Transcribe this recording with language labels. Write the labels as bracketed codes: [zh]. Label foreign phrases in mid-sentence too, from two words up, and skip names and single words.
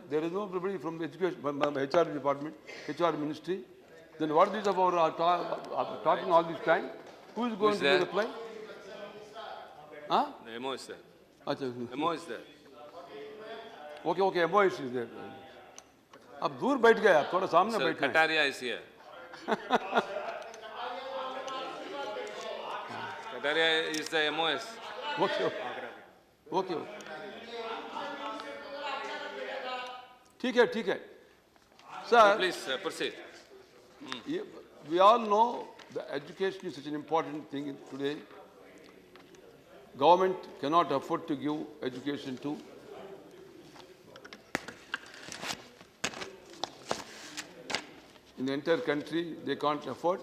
[en] There is nobody from the education, from the HR department, HR ministry. Then what is about talking all this time? Who is going to there? reply? Huh? The MO is there. Acha. MO is there. Okay, okay, MO is there. [hi] अब दूर बैठ गए आप थोड़ा सामने Sir, बैठना है. [en] Kataria is here. Kataria is the MOS. Okay, okay. [hi] ठीक है, ठीक है. [en] Sir, Please proceed. we all know the education is such an important thing today. Government cannot afford to give education to in the entire country, they can't afford.